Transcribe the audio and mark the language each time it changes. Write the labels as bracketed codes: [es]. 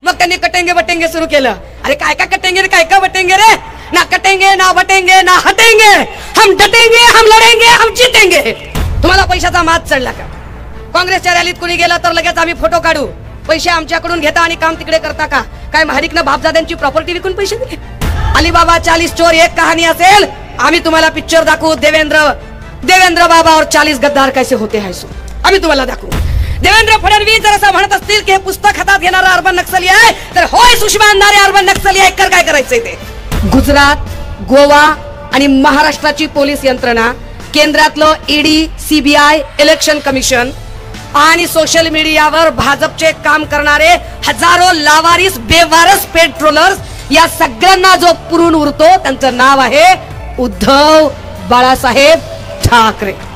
[mr] त्यांनी कटेंगे बटेंगे सुरू केलं. अरे काय काय कटेंगे रे, काय काय बटेंगे रे? [hi] ना कटेंगे ना बटेंगे ना हटेंगे, हम डटेंगे, हम लढेंगे, हम जीतेंगे. [mr] तुम्हाला पैशाचा माज चढला का? काँग्रेसच्या रॅलीत कुणी गेला तर लगेच आम्ही फोटो काढू, पैसे आमच्याकडून घेता आणि काम तिकडे करता का? काय महाडिकनं बापजाद्यांची प्रॉपर्टी विकून पैसे दिले? अलीबाबा 40 चोर एक कहाणी असेल, आम्ही तुम्हाला पिक्चर दाखवू. [hi] देवेंद्र बाबा और 40 गद्दार कैसे होते हैं, सो [mr] आम्ही तुम्हाला दाखवू. देवेंद्र फडणवीस जर असं म्हणत असतील की हे पुस्तक हातात घेणारा अर्बन नक्सली आहे, तर होय सुषमा अंधारे अर्बन नक्सली आहे. कर काय करायचंय ते? गुजरात, गोवा आणि महाराष्ट्राची पोलीस यंत्रणा, केंद्रातलं ईडी, सीबीआय, इलेक्शन कमिशन आणि सोशल मीडियावर भाजपचे काम करणारे हजारो लावारिस बेवारस पेट्रोलर्स, या सगळ्यांना जो पुरून उरतो त्यांचं नाव आहे उद्धव बाळासाहेब ठाकरे.